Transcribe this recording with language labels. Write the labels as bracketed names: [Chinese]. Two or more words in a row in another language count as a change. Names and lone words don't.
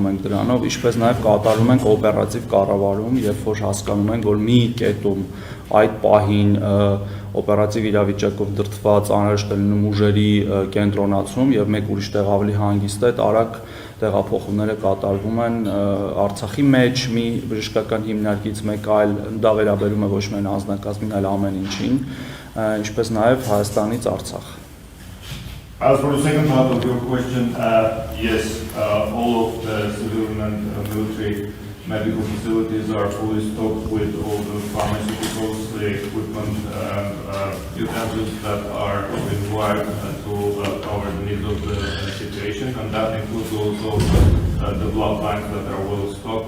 [Armenian] ենք դրանով, ինչպես նաև կատարում ենք օպերատիվ կառավարում, երբ որ հասկանում ենք, որ մի կետում այդ պահին օպերատիվ իրավիճակով դրդված անհրաժեշտ է լինում ուժերի կենտրոնացում եւ մեկ ուրիշ տեղ ավելի հանգիստ է, արագ տեղափոխումները կատարվում են Արցախի մեջ մի բժշկական հիմնարկից մեկ այլ, դա վերաբերում է ոչ միայն անձնակազմին, այլ ամեն ինչին, ինչպես նաև Հայաստանից Արցախ։ [English] As for the second part of your question, yes, all of the civilian and military medical facilities are fully stocked with all the pharmaceuticals, the equipment, utensils that are required to cover the needs of the situation, and that includes also the blood banks that are well stocked.